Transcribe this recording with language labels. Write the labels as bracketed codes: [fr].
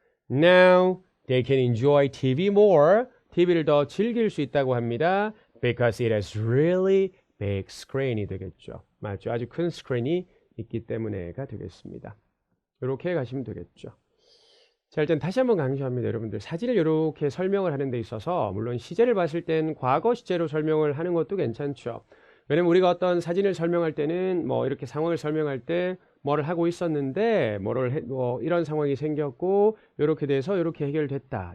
[en] Now they can enjoy TV more. [ko] TV를 더 즐길 수 있다고 합니다. [en] Because it has really big screen이 되겠죠. [ko] 맞죠? 아주 큰 스크린이 있기 때문에가 되겠습니다. 이렇게 가시면 되겠죠. 자, 일단 다시 한번 강조합니다. 여러분들 사진을 이렇게 설명을 하는 데 있어서 물론 시제를 봤을 땐 과거 시제로 설명을 하는 것도 괜찮죠. 왜냐면 우리가 어떤 사진을 설명할 때는 뭐 이렇게 상황을 설명할 때 뭐를 하고 있었는데 이런 상황이 생겼고 이렇게 돼서 이렇게 해결됐다.